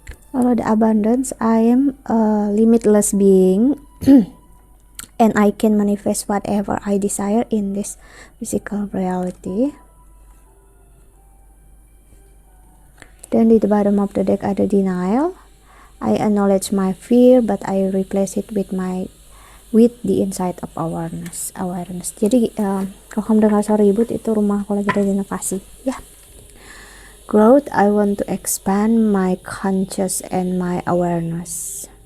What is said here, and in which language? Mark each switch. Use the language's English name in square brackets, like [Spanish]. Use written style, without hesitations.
[Indonesian] Kalau [English] the abundance, I am a limitless being and I can manifest whatever I desire in this physical reality. [Indonesian] Dan di [English] the bottom of the deck [Indonesian] ada [English] denial. I acknowledge my fear but I replace it with the insight of awareness. [Indonesian] Jadi kalau kamu dengar suara ribut, itu rumah aku lagi renovasi ya. [English] Growth, I want to expand my conscious and my awareness.